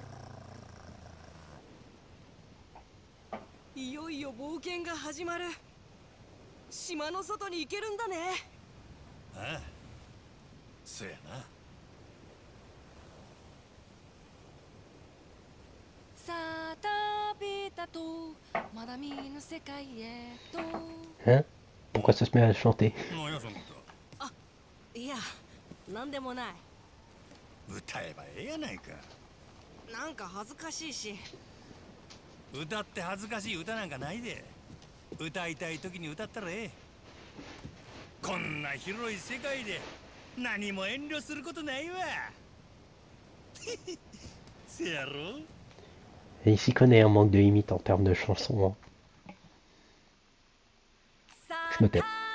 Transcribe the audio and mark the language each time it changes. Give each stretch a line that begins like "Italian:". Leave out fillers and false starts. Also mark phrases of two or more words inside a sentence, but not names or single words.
Japanese: いよいよ冒険が始まる。島の外に行けるんだね。ああ、そやな。さあ旅立とう、まだ見ぬ世界へと。
French: Hein? Pourquoi ça se met à chanter?
Japanese: なんやそのいやなんでもない。歌歌えばええやないか。なんか恥ずかしいし。歌って恥ずかしい歌なんかないで。歌いたい時に歌ったらええ。こんな広い世界で何も遠慮することないわ。せやろ。
French: Et il s'y connaît un manque de limite en termes de chansons. Hein. Je me tais.